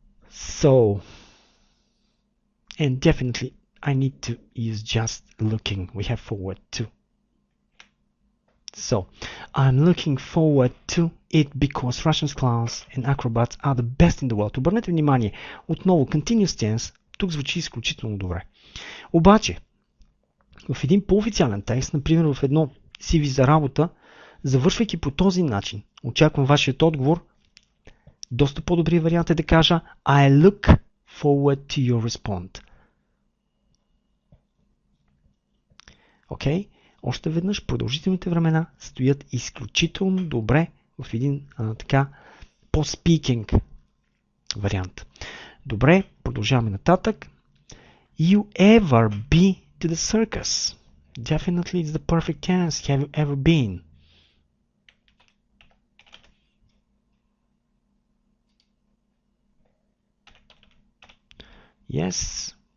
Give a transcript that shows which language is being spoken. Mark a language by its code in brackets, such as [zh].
[en] So, and definitely I need to use just looking. We have forward to. So, I'm looking forward to it because Russian clowns and acrobats are the best in the world. [bg] Обърнете внимание, отново continuous tense, тук звучи изключително добре. Обаче, в един по-официален текст, например в едно CV за работа, завършвайки по този начин, очаквам вашият отговор, доста по-добрият вариант е да кажа [en] I look forward to your response. [bg] Окей? Още веднъж продължителните времена стоят изключително добре в един така по-speaking вариант. Добре, продължаваме нататък. [en] You ever be to the circus? Definitely it's the perfect tense. Have you ever been? Yes.